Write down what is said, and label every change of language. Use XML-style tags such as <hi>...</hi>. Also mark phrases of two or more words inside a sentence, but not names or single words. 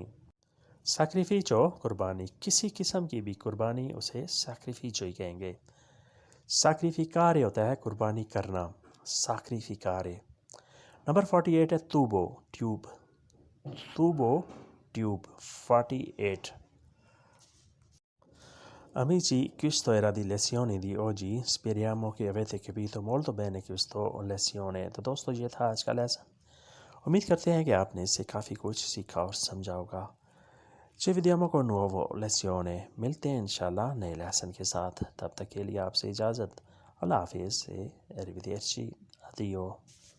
<ur>ساکریفیچو قربانی، کسی قسم کی بھی قربانی اسے ساکریفیچو ہی کہیں گے. ساکریفیکارے ہوتا ہے قربانی کرنا. ساکریفیکارے. نمبر 48 ہے توبو ٹیوب. توبو ٹیوب. 48.</ur> <it>Amici, questo era di lezione di oggi. Speriamo che avete capito molto bene questa lezione.</it> <ur>تو دوستو یہ تھا آج کا لیسن. امید کرتے ہیں کہ آپ نے اس سے کافی کچھ سیکھا اور سمجھا ہوگا.</ur> <it>Ci vediamo con nuovo lezione.</it> <ur>ملتے ہیں انشاءاللہ نئے لیسن کے ساتھ. تب تک کے لیے آپ سے اجازت. اللہ حافظ.</ur> <it>Arrivederci. Addio.</it>